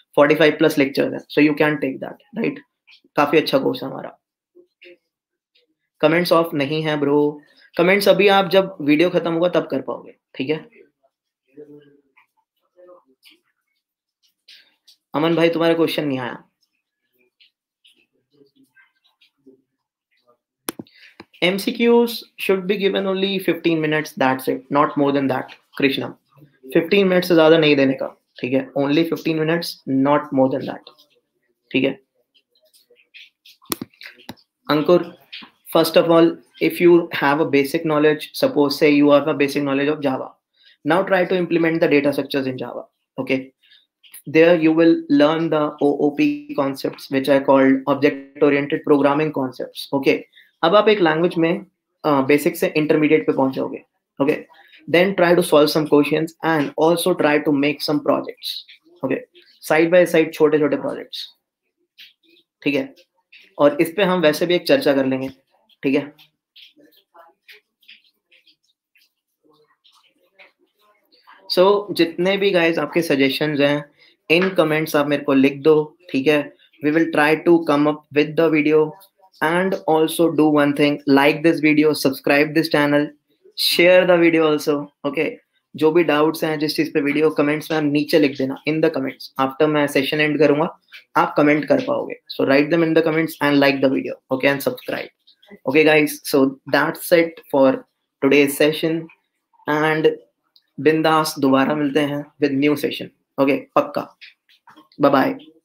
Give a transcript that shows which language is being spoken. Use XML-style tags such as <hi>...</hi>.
<hi>45+ lecture है.</hi> <en>So you can take that, right.</en> <hi>काफी अच्छा कोर्स है हमारा. कमेंट्स ऑफ नहीं है ब्रो. कमेंट्स अभी आप जब वीडियो खत्म होगा तब कर पाओगे. ठीक है. अमन भाई तुम्हारा क्वेश्चन नहीं आया.</hi> <en>MCQs should be given only 15 minutes, that's it, not more than that.</en> <hi>Krishna 15 minute से ज्यादा नहीं देने का. ठीक है.</hi> <en>only 15 minutes, not more than that.</en> <hi>ठीक है.</hi> <en>Ankur, first of all, if you have a basic knowledge, suppose say you have a basic knowledge of Java, now try to implement the data structures in Java. Okay. There you will learn the OOP concepts, which are called object oriented programming concepts. Okay.</en> <hi>अब आप एक language में basic से intermediate पे पहुंचोगे. Okay.</hi> <en>Then try to solve some questions and also try to make some projects. Okay.</en> <hi>Side by side छोटे छोटे projects. ठीक है. और इस पे हम वैसे भी एक चर्चा कर लेंगे. ठीक है. सो जितने भी गाइस आपके सजेशंस हैं इन कमेंट्स आप मेरे को लिख दो. ठीक है.</hi> <en>We will try to come up with the video. And also do one thing, like this video, subscribe this channel, share the video also. Okay.</en> <hi>जो भी डाउट्स हैं जिस चीज पे वीडियो, कमेंट्स में आप नीचे लिख देना</hi> <en>In the comments. After</en> <hi>मैं सेशन एंड करूंगा आप कमेंट कर पाओगे.</hi> <en>So write them in the comments and like the video. Okay, and subscribe. Okay guys, so that's it for today's session एंड</en> <hi>बिंदास दोबारा मिलते हैं</hi> <en>With new session. Okay, पक्का. Bye bye.</en>